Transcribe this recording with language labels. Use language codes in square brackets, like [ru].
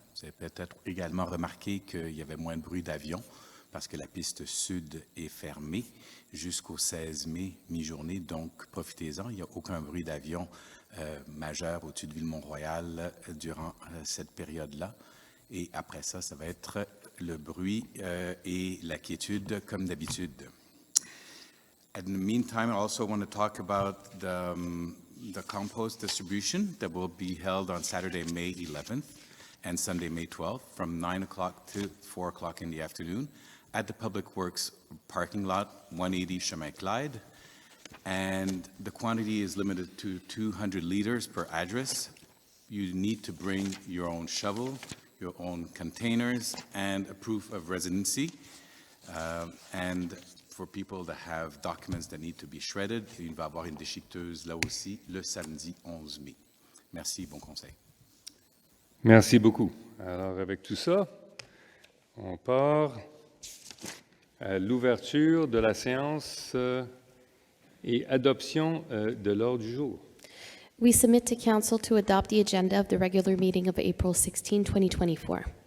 [fr] Vous avez peut-être également remarqué qu'il y avait moins de bruit d'avion parce que la piste sud est fermée jusqu'au 16 mai, mi-journée. Donc, profitez-en. Il n'y a aucun bruit d'avion majeur au-dessus de Ville-Mont-Royal durant cette période-là. Et après ça, ça va être le bruit et la quiétude comme d'habitude. [en] In the meantime, I also want to talk about the compost distribution that will be held on Saturday, May 11th and Sunday, May 12th from 9 o'clock to 4 o'clock in the afternoon at the Public Works parking lot, 180 Chemin Clyde. and the quantity is limited to 200 liters per address. You need to bring your own shovel, your own containers, and a proof of residency. And for people that have documents that need to be shredded, [fr] il va y avoir une déchiqueteuse là aussi le samedi 11 mai. Merci, bon conseil. Merci beaucoup. Alors, avec tout ça, on part à l'ouverture de la séance et adoption de l'ordre du jour. [en] We submit to Council to adopt the agenda of the regular meeting of April 16, 2024.